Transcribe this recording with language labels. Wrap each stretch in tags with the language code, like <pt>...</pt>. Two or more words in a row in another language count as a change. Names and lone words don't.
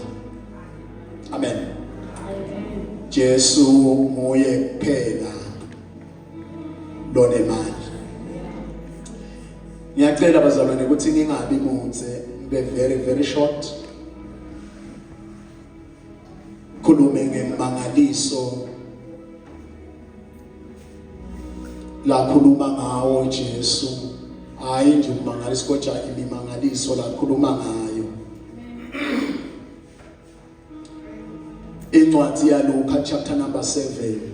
<ss>Amen. Jesu nguye kuphela lonemandla. Ngiyacela bazalwane ukuthi ningabi munze,</ss> <en>be very short.</en> <ss>Khulume ngemangaliso la khuluma ngawo Jesu. Hayi nje umangaliso kodwa imimangaliso la khuluma ngayo. Incwadi ya Luka</ss> <en>chapter number</en> <ss>7.</ss>